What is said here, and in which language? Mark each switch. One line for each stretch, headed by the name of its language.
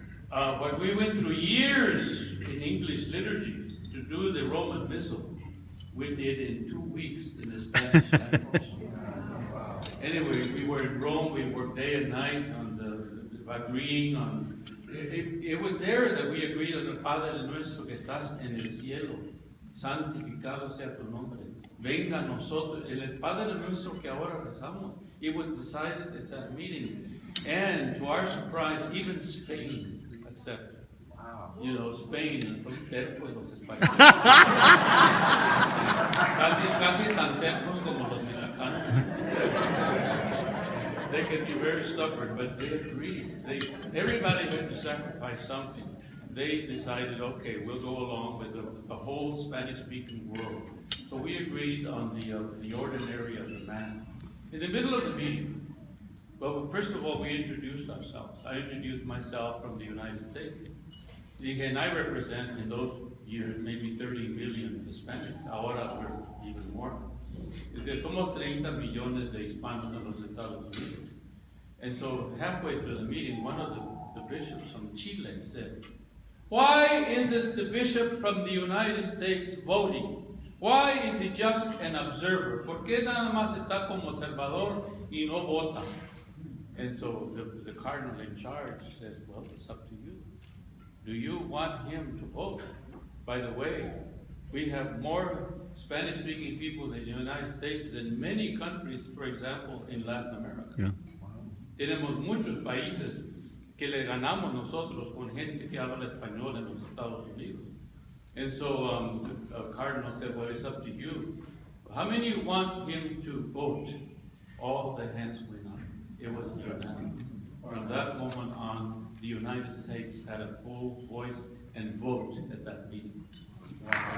English: But we went through years in English liturgy to do the Roman Missal. We did in 2 weeks in the Spanish language. Anyway, we were in Rome, we worked day and night on agreeing on... It was there that we agreed on
Spanish: el Padre nuestro que estás en el cielo. Santificado sea tu nombre. Venga a nosotros. El Padre nuestro que ahora rezamos.
English: It was decided at that meeting. And to our surprise, even Spain accepted. Wow. You know, Spain,
Spanish: son tercos los españoles. casi tan tercos como los mexicanos.
English: They can be very stubborn, but they agreed. Everybody had to sacrifice something. They decided, okay, we'll go along with the whole Spanish-speaking world. So we agreed on the ordinary of the Mass. In the middle of the meeting, well, first of all, we introduced ourselves. I introduced myself from the United States. and I represent in those years maybe 30 million Hispanics. Ahora we're even more.
Spanish: Somos 30 millones de hispanos en los Estados Unidos.
English: And so halfway through the meeting, one of the bishops from Chile said, "Why isn't the bishop from the United States voting? Why is he just an observer?
Spanish: ¿Por qué nada más está como observador y no vota?"
English: And so the cardinal in charge said, "Well, it's up to you. Do you want him to vote? By the way, we have more Spanish-speaking people in the United States than many countries, for example, in Latin America. Yeah.
Spanish: Tenemos muchos países que le ganamos nosotros con gente que habla español en los Estados Unidos."
English: And so the cardinal said, "Well, it's up to you. How many want him to vote?" All the hands went up. It was unanimous. From that moment on, the United States had a full voice and vote at that meeting. Wow.